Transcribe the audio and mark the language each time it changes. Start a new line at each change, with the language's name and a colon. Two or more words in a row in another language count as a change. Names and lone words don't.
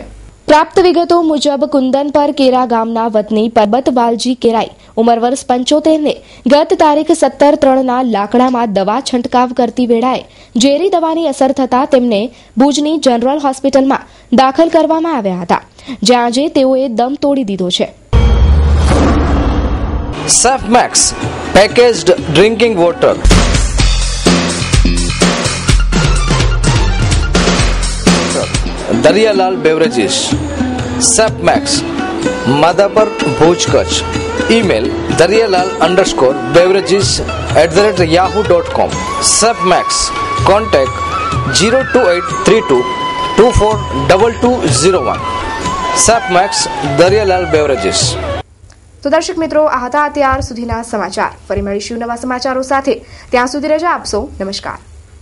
Gujarati: પ્રાપ્ત વિગતો મુજબ કુંદન પર કેરા ગામના વતની પરબત વાલજી કેરાઈ ઉંમર વર્ષ 75 ને ગત તારીખ 17/3ના લાકડામાં દવા છંટકાવ કરતી વેળાએ ઝેરી દવાની અસર થતા તેમને ભુજની જનરલ હોસ્પિટલમાં દાખલ કરવામાં આવ્યા હતા, જ્યાં આજે તેઓએ દમ તોડી દીધો છે.
English: Safemax packaged drinking water, दरियालाल बेवरेजेस, सेफमेक्स, मादापर भुज कच्छ. ईमेल daryalal_beverages@yahoo.com. सेफमेक्स कॉन्टेक्ट 02832242201. सेफमेक्स दरियालाल बेवरेजेस.
Gujarati: તો દર્શક મિત્રો, આ હતા અત્યાર સુધીના સમાચાર. ફરી મળીશું નવા સમાચારો સાથે. ત્યાં સુધી રજા આપશો. નમસ્કાર.